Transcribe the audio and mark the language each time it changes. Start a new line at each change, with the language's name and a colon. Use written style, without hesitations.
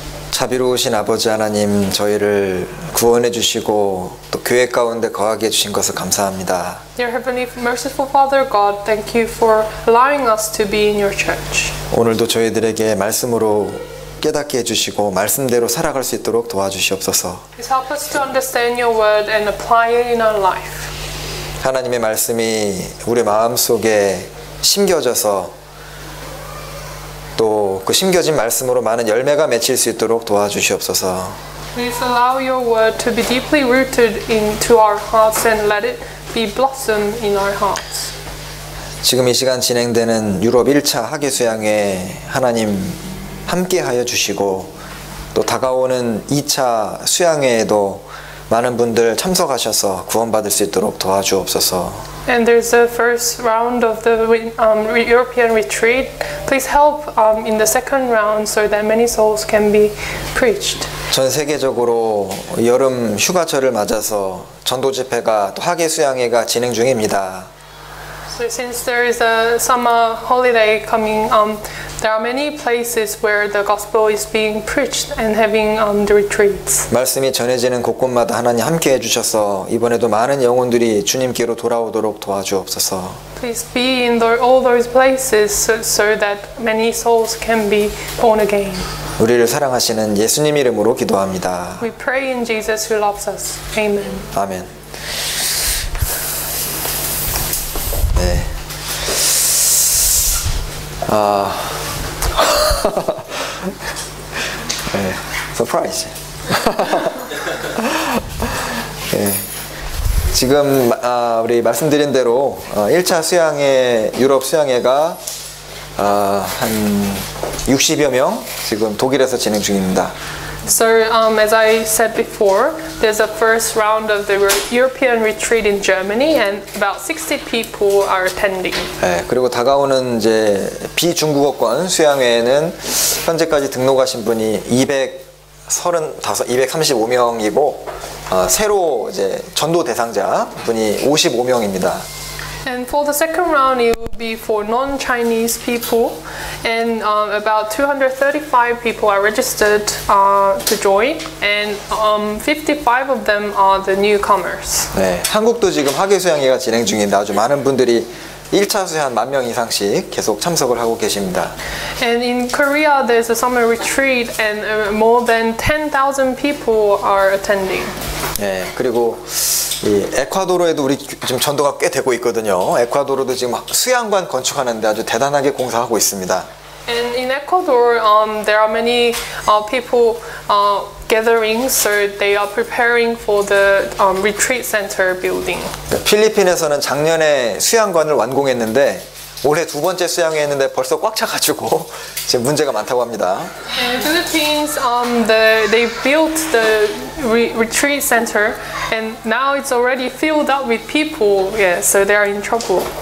Korean: 자비로우신 아버지 하나님, 저희를 구원해 주시고 또 교회 가운데 거하게 해주신 것을 감사합니다.
English: Dear Heavenly Merciful Father God, thank you for allowing us to be in your church.
Korean: 오늘도 저희들에게 말씀으로 깨닫게 해주시고 말씀대로 살아갈 수 있도록 도와주시옵소서.
English: Please help us to understand your word and apply it in our life.
Korean: 하나님의 말씀이 우리 마음속에 심겨져서 또 그 심겨진 말씀으로 많은 열매가 맺힐 수 있도록 도와주시옵소서.
English: Please allow your word to be deeply rooted into our hearts and let it be blossom in our hearts.
Korean: 지금 이 시간 진행되는 유럽 1차 학예 수양회 하나님 함께하여 주시고 또 다가오는 2차 수양회에도 많은 분들 참석하셔서 구원받을 수 있도록 도와주옵소서.
English: And there's the first round of the European retreat. Please help in the second round so that many souls can be preached.
Korean: 전 세계적으로 여름 휴가철을 맞아서 전도 집회가 또 학예 수양회가 진행 중입니다.
English: So since there is a summer holiday coming, there are many places where the gospel is being preached and having the retreats.
Korean: 말씀이 전해지는 곳곳마다 하나님 함께 해주셔서 이번에도 많은 영혼들이 주님께로 돌아오도록 도와주옵소서.
English: Please be in all those places so that many souls can be born again.
Korean: 우리를 사랑하시는 예수님 이름으로 기도합니다.
English: We pray in Jesus who loves us. Amen.
Korean: 아멘. 네. 네, 서프라이즈. 네. 지금 우리 말씀드린 대로 1차 수양회, 유럽 수양회가 한 60여 명 지금 독일에서 진행 중입니다.
English: So, as I said before, there's a first round of the European retreat in Germany, and about 60 people are attending.
Korean: 네, 그리고 다가오는 이제 비중국어권 수양회에는 현재까지 등록하신 분이 235명이고 새로 이제 전도 대상자 분이 55명입니다.
English: And for the second round, it will be for non-Chinese people, and about 235 people are registered to join, and 55 of them are the newcomers.
Korean: 네, 한국도 지금 학예 수양회가 진행 중인데 아주 많은 분들이 1차 수양 한 10,000명 이상씩 계속 참석을 하고 계십니다.
English: And in Korea, there's a summer retreat, and more than 10,000 people are attending.
Korean: 네, 그리고 이 에콰도르에도 우리 지금 전도가 꽤 되고 있거든요. 에콰도르도 지금 수양관 건축하는데 아주 대단하게 공사하고 있습니다.
English: And in Ecuador, there are many people gathering, so they are preparing for the retreat center building.
Korean: 필리핀에서는 작년에 수양관을 완공했는데 올해 두 번째 수양회 했는데 벌써 꽉 차가지고 지금 문제가 많다고 합니다.
English: In Philippines, they built the retreat center, and now it's already filled up with people. Yeah, so they are in trouble.